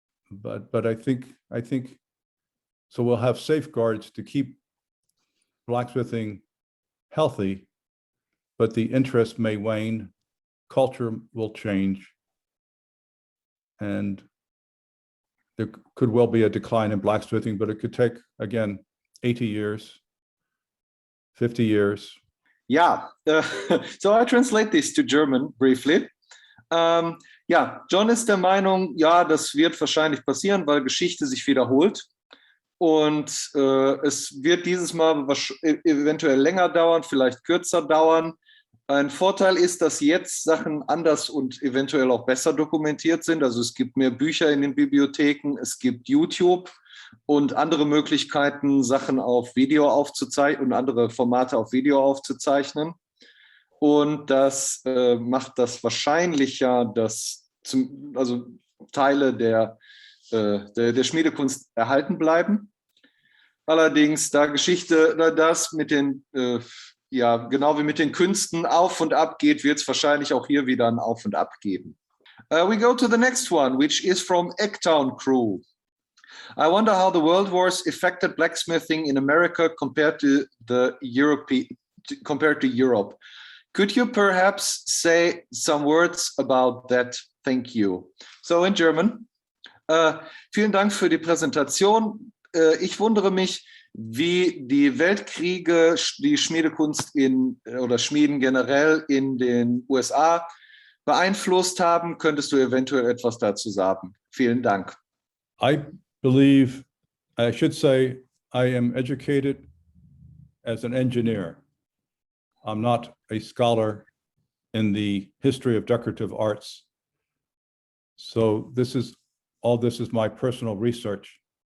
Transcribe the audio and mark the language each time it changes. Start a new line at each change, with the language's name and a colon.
English: But I think so we'll have safeguards to keep blacksmithing healthy, but the interest may wane, culture will change, and there could well be a decline in blacksmithing, but it could take, again, 80 years, 50 years. Yeah, so I translate this to German briefly.
German: Ja, John ist der Meinung, ja, das wird wahrscheinlich passieren, weil Geschichte sich wiederholt. Und es wird dieses Mal eventuell länger dauern, vielleicht kürzer dauern. Ein Vorteil ist, dass jetzt Sachen anders und eventuell auch besser dokumentiert sind. Also es gibt mehr Bücher in den Bibliotheken, es gibt YouTube und andere Möglichkeiten, Sachen auf Video aufzuzeichnen und andere Formate auf Video aufzuzeichnen. Und das macht das wahrscheinlicher, dass also Teile der Schmiedekunst erhalten bleiben. Allerdings, da Geschichte das mit den, ja, genau wie mit den Künsten auf und ab geht, wird es wahrscheinlich auch hier wieder ein Auf und Ab geben.
English: We go to the next one, which is from Eggtown Crew. I wonder how the World Wars affected blacksmithing in America compared to Europe. Could you perhaps say some words about that? Thank you. So in German.
German: Vielen Dank für die Präsentation. Ich wundere mich, wie die Weltkriege die Schmiedekunst oder Schmieden generell in den USA beeinflusst haben. Könntest du eventuell etwas dazu sagen? Vielen Dank.
English: I believe, I should say, I am educated as an engineer. I'm not a scholar in the history of decorative arts. So all this is my personal research.